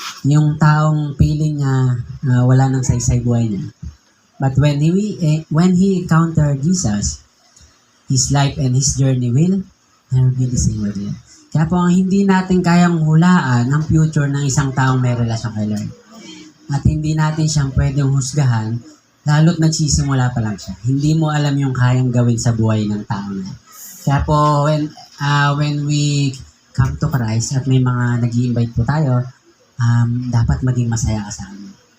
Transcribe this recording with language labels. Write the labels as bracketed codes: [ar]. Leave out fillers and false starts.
[tl] Yung taong feeling niya wala nang saysay buhay niya. [en] But when he encountered Jesus, his life and his journey will never be the same again. [tl] Kaya po, hindi natin kayang hulaan ang future ng isang taong may relasyon kay Lord. At hindi natin siyang pwedeng husgahan, lalo't nagsisimula pa lang siya. Hindi mo alam yung kayang gawin sa buhay ng tao na yan. Kaya po, [en] when we come to Christ [tl] at may mga nag-i-invite po tayo, [en] dapat maging masaya ka sa amin.